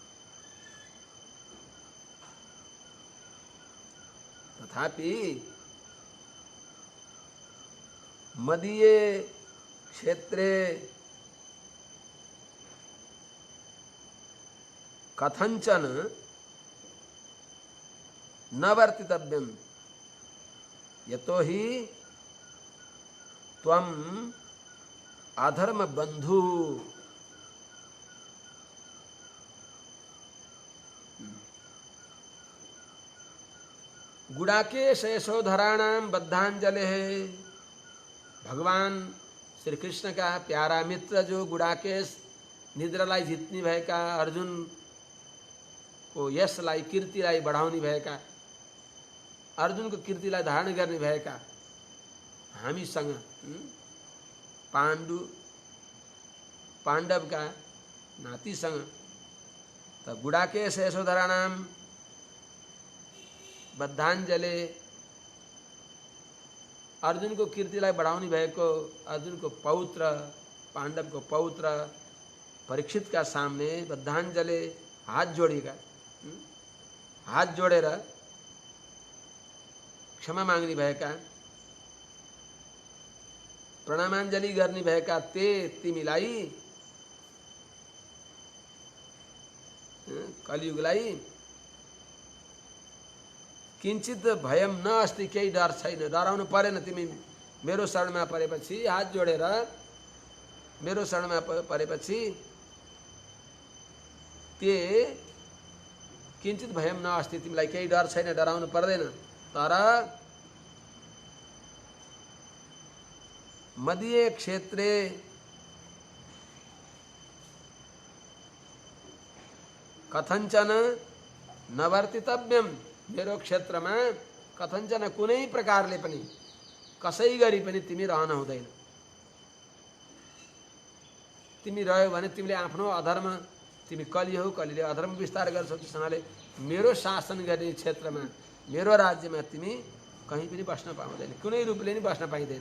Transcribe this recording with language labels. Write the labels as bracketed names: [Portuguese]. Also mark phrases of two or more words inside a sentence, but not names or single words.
[Sanskrit] तथापि मदीये क्षेत्रे कथंचन न वर्तितव्यम यतो हि त्वं अधर्म बंधु। गुडाकेश यशोधराणाम बद्धांजलि है। [Nepali] भगवान श्री कृष्ण [Hindi] का प्यारा मित्र [Nepali] जो गुडाकेश निद्रालाई जित्ने भएका, अर्जुन को यशलाई कीर्तिलाई बढाउने भएका, अर्जुन को कीर्तिलाई धारण गर्ने भएका हामीसँग पाण्डव का नातीसँग त [Sanskrit] गुडाकेश यशोधराणाम बद्धाञ्जलि, [Nepali] अर्जुन को कीर्तिलाई बढाउने भएको अर्जुन को पौत्र, पाण्डव को पौत्र परीक्षित [Hindi] का सामने [Nepali] बद्धाञ्जलि हात जोडेका, हात जोडेर क्षमा माग्ने भएका, प्रणामाञ्जलि गर्ने भएका ते तिमीलाई कलियुगलाई [Sanskrit] किंचित भयम न अस्ति, [Nepali] केही डर छैन, डराउनु परेन। तिमी मेरो शरणमा परेपछि, हात जोडेर मेरो शरणमा परेपछि [Sanskrit] ते किंचित भयम न अस्ति, [Nepali] तिमीलाई केही डर छैन, डराउनु पर्दैन। [Sanskrit] तर मदीय क्षेत्रे कथंचन न वर्तितव्यम, [Nepali] मेरो क्षेत्रमा कथंचन कुनै प्रकारले पनि, कसै गरी पनि तिमी रहन हुँदैन। तिमी रह्यो भने तिमीले आफ्नो अधर्म, तिमी कली हौ, कलीले अधर्म विस्तार गर्छौ, त्यसैले मेरो शासन गर्ने क्षेत्रमा, मेरो राज्यमा तिमी कहीँ पनि बस्न पाउँदैन, कुनै रूपले नि बस्न पाइँदैन।